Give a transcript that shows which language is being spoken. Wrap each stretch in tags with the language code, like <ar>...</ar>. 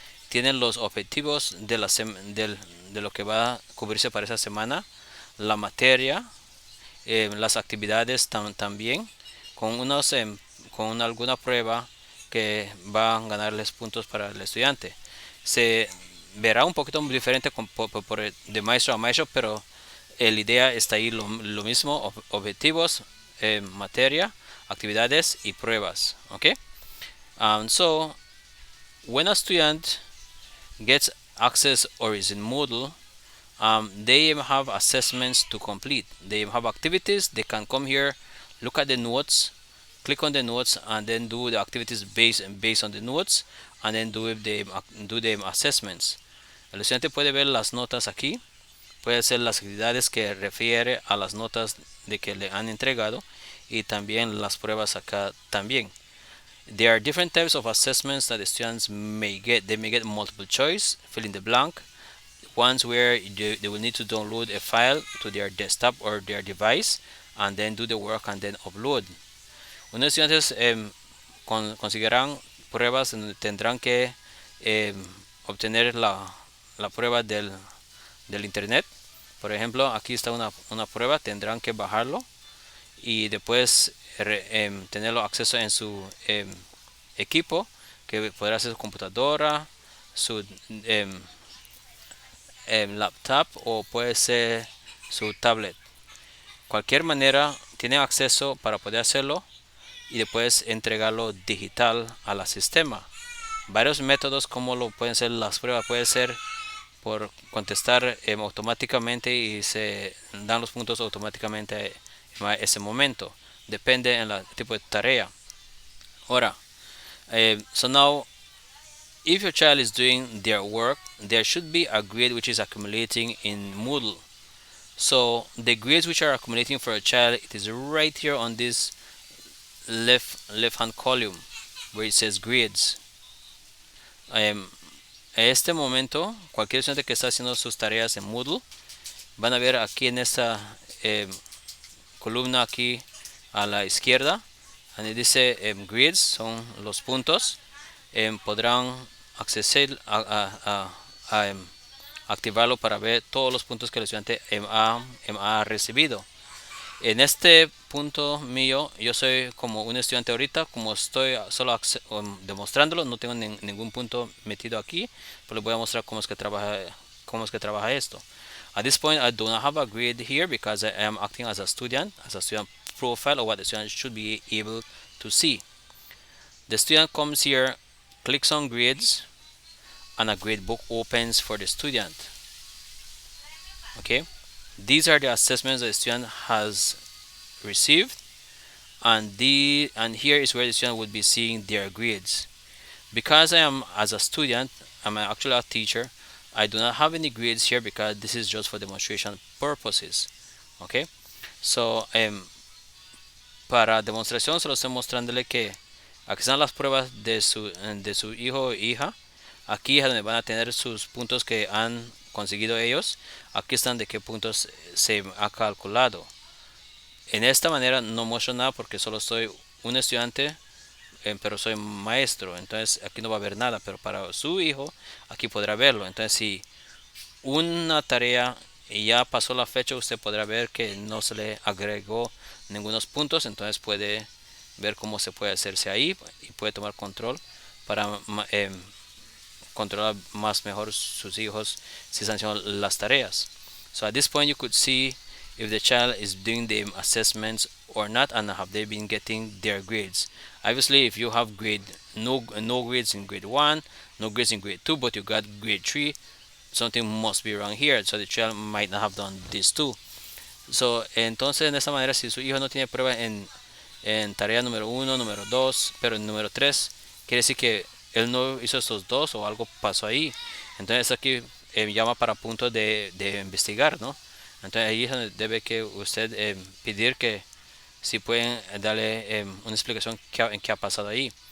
<es>Tienen los objetivos de lo que va a cubrirse para esa semana, la materia, las actividades también, con alguna prueba que va a ganarles puntos para el estudiante. Se verá un poquito diferente de maestro a maestro, pero la idea está ahí lo mismo, objetivos, materia, actividades y pruebas. Okay?</es> <en>So when a student gets access or is in Moodle, they have assessments to complete. They have activities. They can come here, look at the notes, click on the notes and then do the activities based on the notes and then do the assessments.</en> <es>El estudiante puede ver las notas aquí, puede hacer las actividades que refiere a las notas de que le han entregado y también las pruebas acá también.</es> <en>There are different types of assessments that the students may get. They may get multiple choice, fill in the blank, ones where they will need to download a file to their desktop or their device and then do the work and then upload.</en> <es>Unos estudiantes conseguirán pruebas en donde tendrán que eh, obtener la prueba del internet. Por ejemplo, aquí está una prueba, tendrán que bajarlo y después tenerlo acceso en su equipo, que podrá ser su computadora, su laptop o puede ser su tablet. Cualquier manera tienen acceso para poder hacerlo y después entregarlo digital al sistema. Varios métodos como lo pueden ser las pruebas, puede ser por contestar automáticamente y se dan los puntos automáticamente en ese momento. Depende del tipo de tarea. Ahora,</es> <en>so now if your child is doing their work, there should be a grade which is accumulating in Moodle. So the grades which are accumulating for a child, it is right here on this left hand column where it says grades.</en> <es>En este momento, cualquier estudiante que está haciendo sus tareas en Moodle, van a ver aquí en esta columna aquí a la izquierda, donde dice grids, son los puntos, podrán acceder a activarlo para ver todos los puntos que el estudiante ha recibido. En este punto mío, yo soy como un estudiante ahorita, como estoy solo demostrándolo, no tengo ningún punto metido aquí, pero les voy a mostrar cómo es que trabaja esto.</es> <en>At this point, I do not have a grade here because I am acting as a student profile or what the student should be able to see. The student comes here, clicks on grades, and a grade book opens for the student. Okay, these are the assessments that the student has received, and here is where the student would be seeing their grades. Because I am as a student, I'm actually a teacher, I do not have any grades here because this is just for demonstration purposes. Okay, so</en> <es>para demostración solo estoy mostrándole que aquí están las pruebas de su hijo o hija. Aquí es donde van a tener sus puntos que han conseguido ellos. Aquí están de qué puntos se ha calculado. En esta manera no muestro nada porque solo soy un estudiante, pero soy maestro. Entonces aquí no va a haber nada, pero para su hijo aquí podrá verlo. Entonces si una tarea ya pasó la fecha, usted podrá ver que no se le agregó ningunos puntos. Entonces puede ver cómo se puede hacerse ahí y puede tomar control para controlar más mejor sus hijos si están haciendo las tareas.</es> <en>So at this point you could see if the child is doing the assessments or not and have they been getting their grades. Obviously if you have no grades in grade 1, no grades in grade 2, but you got grade 3, something must be wrong here, so the child might not have done this too. So</en> <es>entonces de esta manera si su hijo no tiene prueba en tarea número 1, número 2, pero en número 3, quiere decir que él no hizo estos dos o algo pasó ahí. Entonces aquí llama para punto de investigar, ¿no? Entonces ahí es donde debe que usted pedir que si pueden darle una explicación en qué ha pasado ahí.</es>